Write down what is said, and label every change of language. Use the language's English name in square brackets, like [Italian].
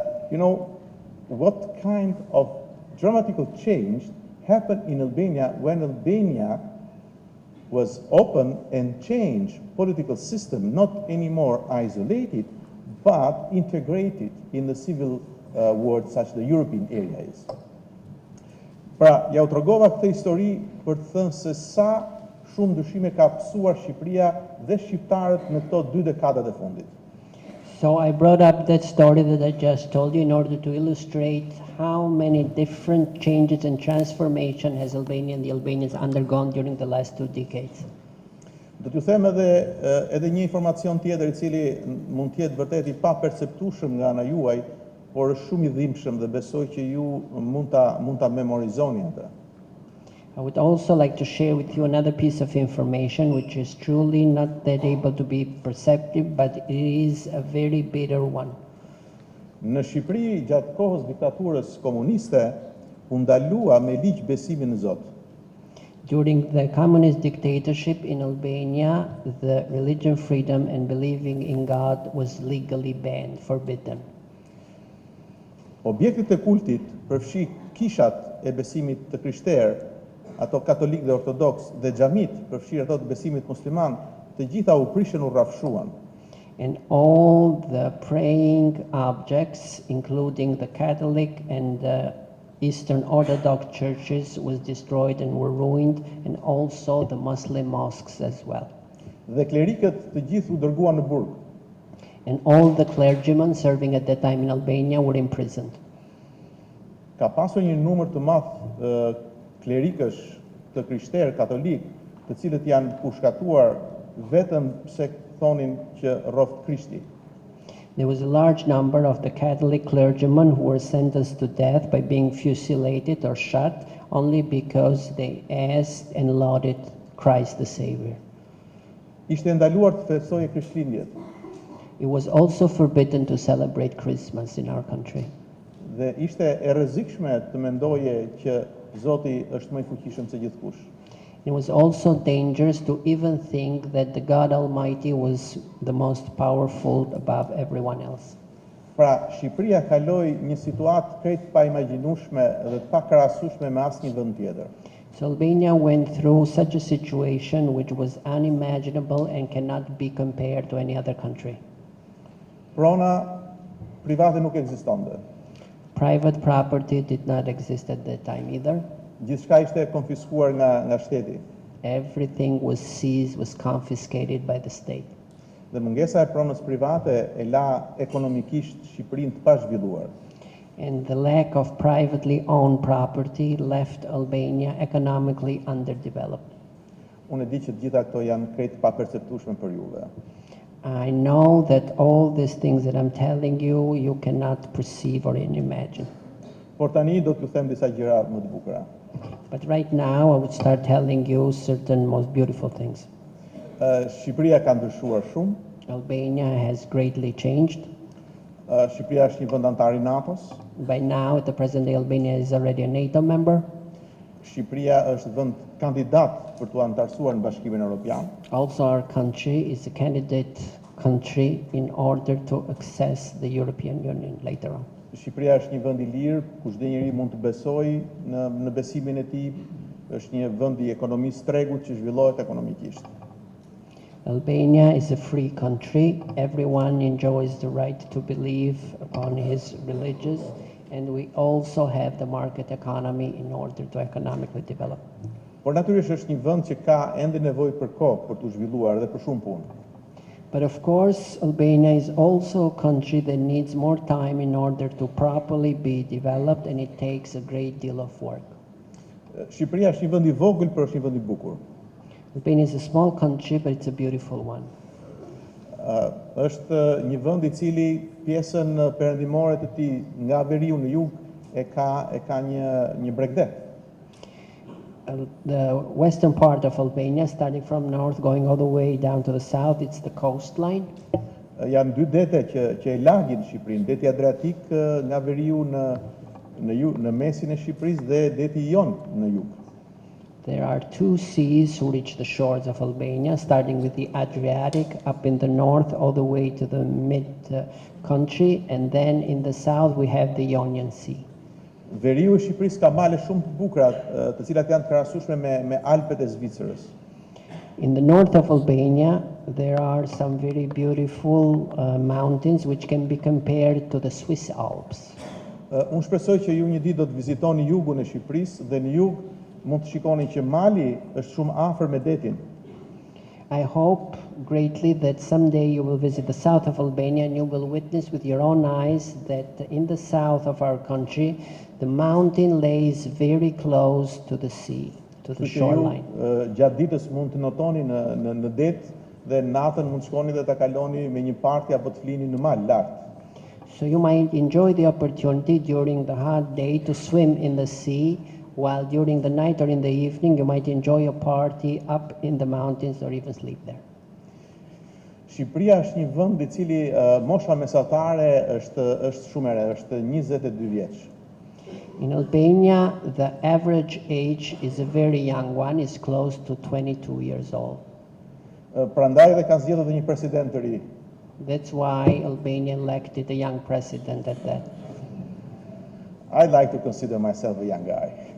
[English] You know, what kind of dramatical change happened in Albania when Albania was open and changed political system, not anymore isolated, but integrated in the civil world such the European area is. [Albanian] Pra, ja u tregova këtë histori për të thënë se sa shumë ndryshime ka pësuar Shqipëria dhe shqiptarët në këto 2 dekadat e fundit. [English] So I brought up that story that I just told you in order to illustrate how many different changes and transformation has Albania and the Albanians undergone during the last 2 decades. [Albanian] Do t'ju them edhe një informacion tjetër I cili mund të jetë vërtet I paperceptueshëm nga ana juaj, por është shumë I dhimbshëm dhe besoj që ju mund ta memorizoni atë. [English] I would also like to share with you another piece of information which is truly not that able to be perceptive, but it is a very bitter one. [Albanian] Në Shqipëri, gjatë kohës diktaturës komuniste, u ndalua me ligj besimin në Zot. [English] During the communist dictatorship in Albania, the religion freedom and believing in God was legally banned, forbidden. [Albanian] Objektet e kultit përfshi kishat e besimit të krishterë, ato katolik dhe ortodoks, dhe xhamit përfshi ato të besimit musliman, të gjitha u prishën, u rrafshuan. [English] And all the praying objects, including the Catholic and the Eastern Orthodox churches, was destroyed and were ruined, and also the Muslim mosques as well. [Albanian] Dhe klerikët të gjithë u dërguan në burg. [English] And all the clergymen serving at that time in Albania were imprisoned. [Albanian] Ka pasur një numër të madh klerikësh të krishterë katolik, të cilët janë pushkatuar vetëm pse thonin që rroft Krishti. [English] There was a large number of the Catholic clergymen who were sentenced to death by being fusilated or shot only because they asked and lauded Christ the Savior. [Albanian] Ishte ndaluar të festoje Krishtlindjet. [English] It was also forbidden to celebrate Christmas in our country. [Albanian] Dhe ishte e rrezikshme të mendoje që Zoti është më I fuqishëm se gjithkush. [English] It was also dangerous to even think that the God Almighty was the most powerful above everyone else. [Albanian] Pra, Shqipëria kaloi një situatë krejt pa imagjinueshme dhe të pakrahasueshme me asnjë vend tjetër. [English] So Albania went through such a situation which was unimaginable and cannot be compared to any other country. [Albanian] Prona private nuk ekzistonte. [English] Private property did not exist at that time either. [Albanian] Gjithçka ishte konfiskuar nga shteti. [English] Everything was seized, was confiscated by the state. [Albanian] dhe mungesa e pronës private e la ekonomikisht Shqipërinë të pazhvilluar. [English] And the lack of privately owned property left Albania economically underdeveloped. [Albanian] Unë e di që gjitha këto janë krejt pa perceptueshme për juve. [English] I know that all these things that I'm telling you, you cannot perceive or even imagine. [Albanian] Por tani do t'ju them disa gjëra më të bukura. [English] But right now, I would start telling you certain most beautiful things. [Albanian] Shqipëria ka ndryshuar shumë. [English] Albania has greatly changed. [Albanian] Shqipëria është një vend antar I NATO-s. [English] By now, at the present day, Albania is already a NATO member. [Albanian] Shqipëria është vend kandidat për të antarësuar në Bashkimin Evropian. [English] Also, our country is a candidate country in order to access the European Union later on. [Albanian] Shqipëria është një vend I lirë, ku çdo njeri mund të besojë në besimin e tij. Është një vend I ekonomisë tregut që zhvillohet ekonomikisht. [English] Albania is a free country. Everyone enjoys the right to believe upon his religious, and we also have the market economy in order to economically develop. [Albanian] Por natyrisht është një vend që ka ende nevojë për kohë për të zhvilluar dhe për shumë punë. [English] But of course, Albania is also a country that needs more time in order to properly be developed, and it takes a great deal of work. [Albanian] Shqipëria është një vend I vogël, por është një vend I bukur. [English] Albania is a small country, but it's a beautiful one. [Albanian] Është një vend I cili pjesën perëndimore të tij nga veriu në jug e ka një bregdet. [English] The western part of Albania, starting from north, going all the way down to the south, it's the coastline. [Albanian] Janë dy dete që e lagin Shqipërinë, deti Adriatik nga veriu në mesin e Shqipërisë dhe deti Jon në jug. [English] There are two seas who reach the shores of Albania, starting with the Adriatic up in the north all the way to the mid-country, and then in the south we have the Ionian Sea. [Albanian] Veriu I Shqipërisë ka male shumë të bukura, të cilat janë të krahasueshme me Alpet e Zvicrës. [English] In the north of Albania, there are some very beautiful mountains which can be compared to the Swiss Alps. [Albanian] Unë shpresoj që ju një ditë do të vizitoni jugun e Shqipërisë dhe në jug mund të shikoni që mali është shumë afër me detin. [English] I hope greatly that someday you will visit the south of Albania and you will witness with your own eyes that in the south of our country, the mountain lays very close to the sea, to the shoreline. [Albanian] Gjatë ditës mund të notoni në det dhe natën mund të shkoni dhe ta kaloni me një parti apo të flini në mal lart. [English] So you might enjoy the opportunity during the hot day to swim in the sea, while during the night or in the evening you might enjoy a party up in the mountains or even sleep there. [Albanian] Shqipëria është një vend I cili mosha mesatare është shumë e re, është 22 vjeç. [English] In Albania, the average age is a very young one, is close to 22 years old. [Albanian] Prandaj dhe kanë zgjedhur një president të ri. [English] That's why Albania elected a young president at that. I like to consider myself a young guy.